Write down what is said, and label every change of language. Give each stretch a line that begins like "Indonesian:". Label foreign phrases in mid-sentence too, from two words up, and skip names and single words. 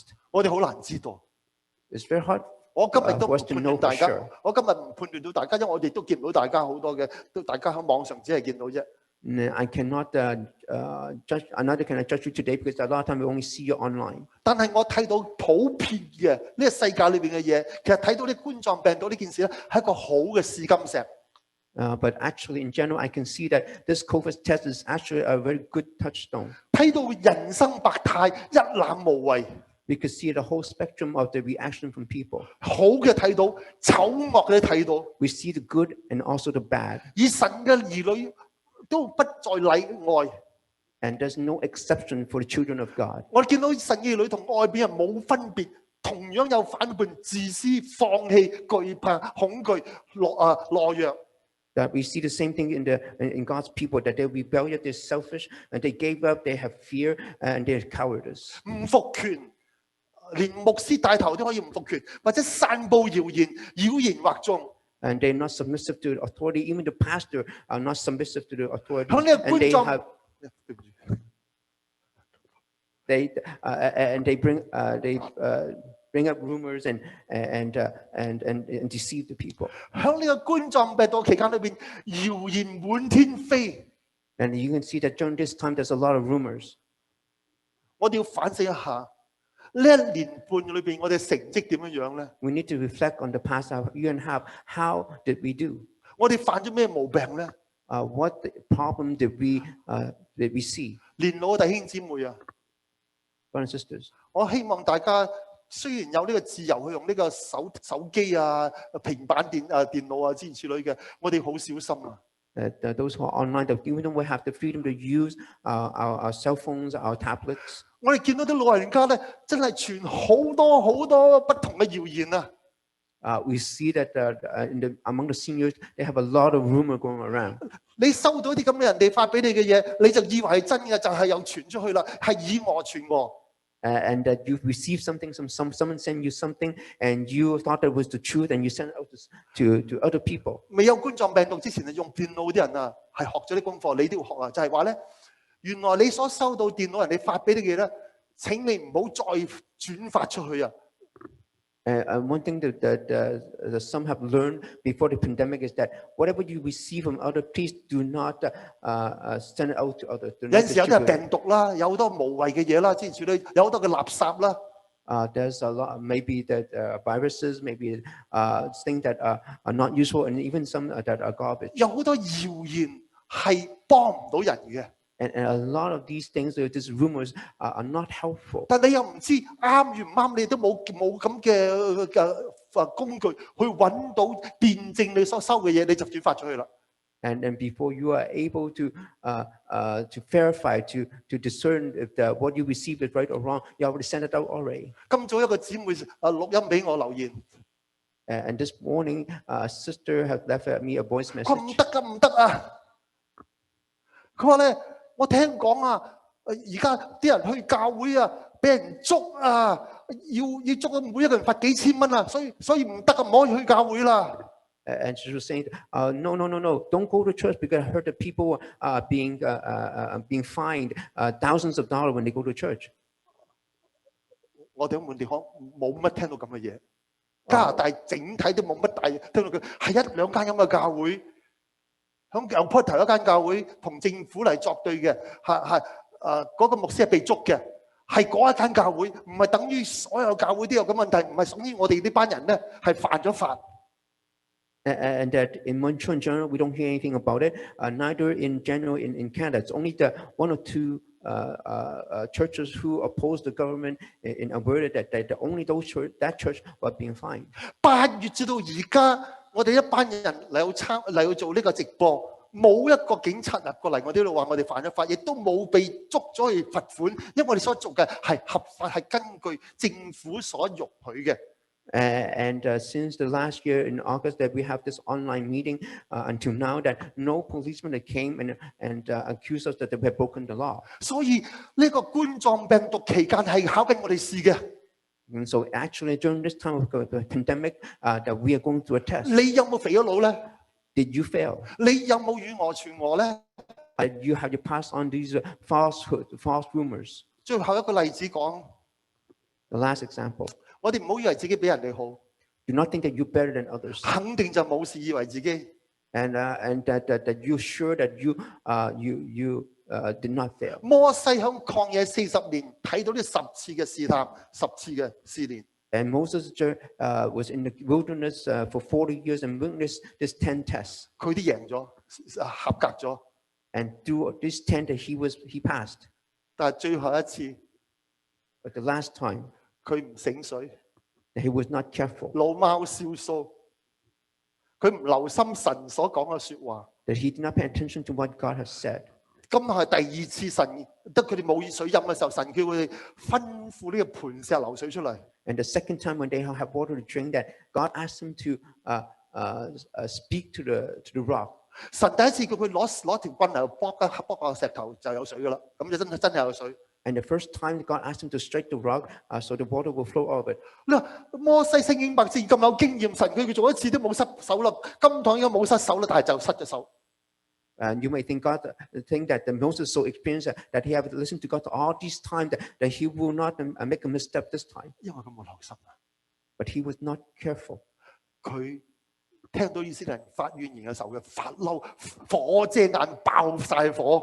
Cantonese: 我哋好難知道。
English: It's very hard
Cantonese: 我今日都唔
English: for us to
Cantonese: 判
English: know
Cantonese: 斷大
English: for
Cantonese: 家
English: sure.，
Cantonese: 我今日唔判斷到大家，因為我哋都見唔到大家好多嘅，都大家喺網上只係見到啫。
English: I cannot judge. Another cannot judge you today because a lot of time we only see you online.
Cantonese: 但係我睇到普遍嘅呢個世界裏邊嘅嘢，其實睇到啲冠狀病毒呢件事咧，係一個好嘅試金石。
English: But actually, in general, I can see that this COVID test is actually a very good touchstone.
Cantonese: 睇到人生百態，一覽無遺。
English: We could see the whole spectrum of the reaction from people.
Cantonese: 好嘅睇到，醜惡嘅睇到。
English: We see the good and also the bad.
Cantonese: 而神嘅兒女都不在例外。
English: And there's no exception for the children of God.
Cantonese: 我哋見到神嘅兒女同外邊人冇分別，同樣有反叛、自私、放棄、懼怕、恐懼、懦弱。
English: That we see the same thing in God's people, that they're rebellious, they're selfish, and they gave up, they have fear, and they're cowardice.
Cantonese: 唔服權，連牧師帶頭都可以唔服權，或者散佈謠言、妖言惑眾。
English: And they're not submissive to the authority. Even the pastor are not submissive to the authority.
Cantonese: 響呢個
English: And
Cantonese: 冠
English: they
Cantonese: 狀
English: have they bring up rumors and deceive the people.
Cantonese: 響呢個冠狀病毒期間裏邊，謠言滿天飛。
English: And you can see that during this time, there's a lot of rumors.
Cantonese: 我哋要反省一下，呢1年半裏邊，我哋成績點樣樣咧？
English: We need to reflect on the past year and a half. How did we do?
Cantonese: 我哋犯咗咩毛病咧？
English: What problem did we see?
Cantonese: 年老嘅弟兄姊妹啊，
English: Brothers and sisters,
Cantonese: 我希望大家雖然有呢個自由去用呢個手機啊、平板電腦啊諸如此類嘅，我哋好小心啊！
English: that those who are online, that even though we have the freedom to use our cell phones, our tablets,
Cantonese: 我哋見到啲老人家咧，真係傳好多不同嘅謠言啊！
English: we see that among the seniors, they have a lot of rumor going around.
Cantonese: 你收到啲咁嘅人哋發俾你嘅嘢，你就以為係真嘅，就係又傳出去啦，係以訛傳訛。
English: And that you receive something, someone send you something, and you thought that was the truth, and you send it out to other people.
Cantonese: 未有冠狀病毒之前啊，用電腦啲人啊，係學咗啲功課，你都要學啊，就係話咧，原來你所收到電腦人哋發俾你嘅嘢咧，請你唔好再轉發出去啊！
English: One thing that some have learned before the pandemic is that whatever you receive from others, please do not send it out to others.
Cantonese: 有陣時有啲係病毒啦，有好多無謂嘅嘢啦，諸如此類，有好多嘅垃圾啦。
English: There's a lot, maybe that viruses, maybe things that are not useful, and even some that are garbage.
Cantonese: 有好多謠言係幫唔到人嘅。
English: And a lot of these things, these rumors, are not helpful.
Cantonese: 但你又唔知啱與唔啱，你都冇咁嘅工具去揾到驗證你所收嘅嘢，你就轉發出去啦。
English: And before you are able to verify, to discern if what you received is right or wrong, you already sent it out already.
Cantonese: 今早一個姊妹錄音俾我留言，
English: And this morning, a sister has left me a voice
Cantonese: 佢話唔
English: message.
Cantonese: 得㗎，唔得啊！佢話咧，我聽講啊，而家啲人去教會啊，俾人捉啊，要捉每一個人罰幾千蚊啊，所以唔得啊，唔可以去教會啦。
English: And she was saying, no, don't go to church because I heard that people are being fined thousands of dollars when they go to church.
Cantonese: 我哋喺滿地可冇乜聽到咁嘅嘢，加拿大整體都冇乜大聽到佢係1-2間咁嘅教會，響油坡頭一間教會同政府嚟作對嘅，嗰個牧師係被捉嘅，係嗰一間教會，唔係等於所有教會都有咁問題，唔係等於我哋呢班人咧係犯咗法。
English: And that in Montreal in general, we don't hear anything about it. Neither in general in Canada. It's only the 1 or 2 churches who oppose the government in Alberta that only that church were being fined.
Cantonese: 8 月至到而家，我哋一班人嚟做呢個直播，冇一個警察入過嚟我哋呢度話我哋犯咗法，亦都冇被捉咗去罰款，因為我哋所做嘅係合法，係根據政府所容許嘅。
English: Since the last year in August that we have this online meeting, until now that no policeman that came and accused us that we have broken the law.
Cantonese: 所以呢個冠狀病毒期間係考緊我哋試嘅。
English: And so actually during this time of the pandemic, that we are going through a test.
Cantonese: 你有冇肥咗腦咧？
English: Did you fail?
Cantonese: 你有冇以訛傳訛咧？
English: You have to pass on these false rumors.
Cantonese: 最後一個例子講，
English: The last example.
Cantonese: 我哋唔好以為自己比人哋好，
English: Do not think that you're better than others.
Cantonese: 肯定就冇事以為自己。
English: And that you're sure that you did not fail.
Cantonese: 摩西喺曠野40年，睇到呢10次嘅試探，10次嘅試煉。
English: And Moses was in the wilderness for 40 years and witnessed this 10 tests.
Cantonese: 佢啲贏咗，合格咗。
English: And through this 10 that he passed.
Cantonese: 但係最後一次，
English: But the last time,
Cantonese: 佢唔醒水，
English: he was not careful.
Cantonese: 老貓燒鬚，佢唔留心神所講嘅説話。
English: That he did not pay attention to what God has said.
Cantonese: 今日係第2次神得佢哋冇熱水飲嘅時候，神叫佢哋吩咐呢個磐石流水出嚟。
English: And the second time when they have water to drink, that God asked him to speak to the rock.
Cantonese: 神第一次叫佢攞條棍嚟剝個石頭就有水噶啦，咁就真係有水。
English: And the first time God asked him to strike the rock, so the water will flow out of it.
Cantonese: 你話摩西聖經百字咁有經驗，神佢做一次都冇失手啦，今堂應該冇失手啦，但係就失咗手。
English: And you may think that Moses so experienced that he have to listen to God all this time that he will not make a misstep this time.
Cantonese: 因為佢冇留心啊，
English: But he was not careful.
Cantonese: 佢聽到以色列人發怨言嘅時候，佢發嬲，火遮眼，爆晒火。